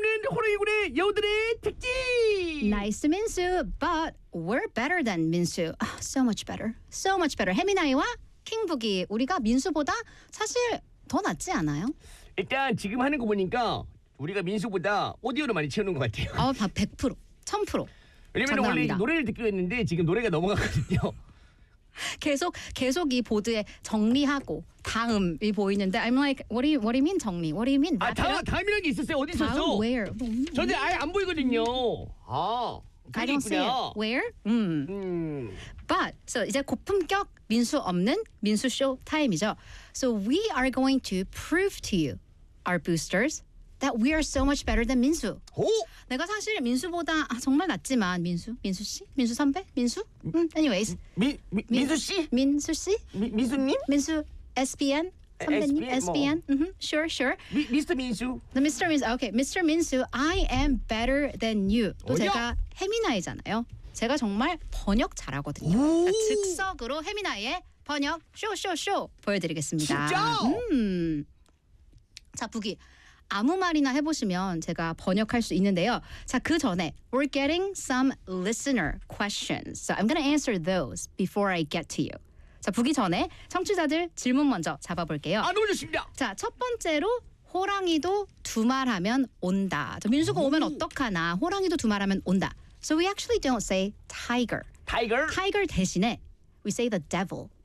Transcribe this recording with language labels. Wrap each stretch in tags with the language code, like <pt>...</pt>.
<ko>코리구리 여우들의 특집.</ko> <en>Nice to Minsu, but we're better than Minsu. So much better. So much better.</en> <ko>해미나이와 킹북이 우리가 민수보다 사실 더 낫지 않아요? 일단 지금 하는 거 보니까 우리가 민수보다 오디오를 많이 채우는 것 같아요. 아, 100%, 1000%. 왜냐면 원래 노래를 듣기로 했는데 지금 노래가 넘어갔거든요. 계속 이 보드에 정리하고 다음이 보이는데</ko> <en>I'm like what do you mean</en> <ko>정리?</ko> <en>What do you mean?</en> <ko>아, 다음이라는 게 있었어요. 어디 다음 있었어?</ko> <en>Where?</en> <ko>저한테 아예 안 보이거든요. 아,</ko> <en>I don't see it. Where? But so</en> <ko>이제 고품격 민수 없는 민수 쇼 타임이죠.</ko> <en>So we are going to prove to you, our boosters, that we are so much better than 민수. 오!</en> <ko>내가 사실 민수보다 아, 정말 낫지만 민수 씨? 민수 선배? 민수? Anyways. 민수 씨? 민수 씨? 민수님? 민수 SBN 선배님? SBN? 뭐. Mm-hmm. Sure.</ko> <en>Mr. 민수. The Mr. 민수. Okay. Mr. 민수, I am better than you. 또</en> <ko>어려? 제가 해미나이잖아요. 제가 정말 번역 잘하거든요. 그러니까 즉석으로 해미나이의 번역 쇼 보여드리겠습니다. 진짜? 자, 북이. 아무 말이나 해보시면 제가 번역할 수 있는데요. 자, 그 전에</ko> <en>We're getting some listener questions. So I'm going to answer those before I get to you.</en> <ko>자, 보기 전에 청취자들 질문 먼저 잡아볼게요. 아, 너무 좋습니다. 자, 첫 번째로 호랑이도 두 말하면 온다. 자, 민수가 오면 어떡하나. 호랑이도 두 말하면 온다.</ko> <en>So we actually don't say tiger. Tiger? Tiger 대신에 we say the devil.</en>